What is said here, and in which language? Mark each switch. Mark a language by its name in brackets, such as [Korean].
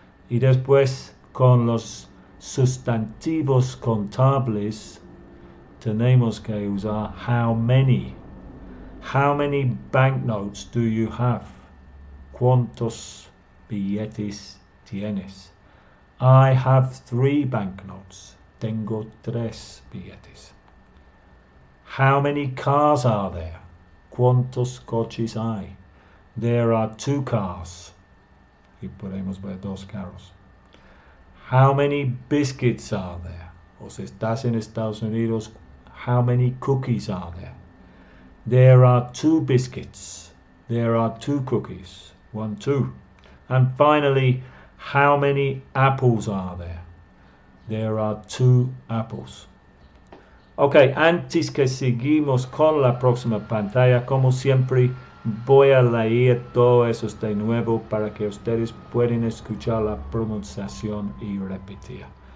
[Spanish] Y después, con los sustantivos contables, tenemos que usar how many. [English] How many banknotes do you have? [Spanish] ¿Cuántos billetes tienes? [English] I have 3 banknotes. [Spanish] Tengo 3 billetes. [English] How many cars are there? [Spanish] ¿Cuántos coches hay? [English] There are 2 cars. [Spanish] Y podemos ver 2 carros. [English] How many biscuits are there? [Spanish] O si estás en Estados Unidos, [English] how many cookies are there? There are 2 biscuits. There are 2 cookies. 1, 2. And finally, how many apples are there? There are 2 apples. [Spanish] Ok, antes que seguimos con la próxima pantalla, como siempre, voy a leer todo eso de nuevo para que ustedes puedan escuchar la pronunciación y repetir.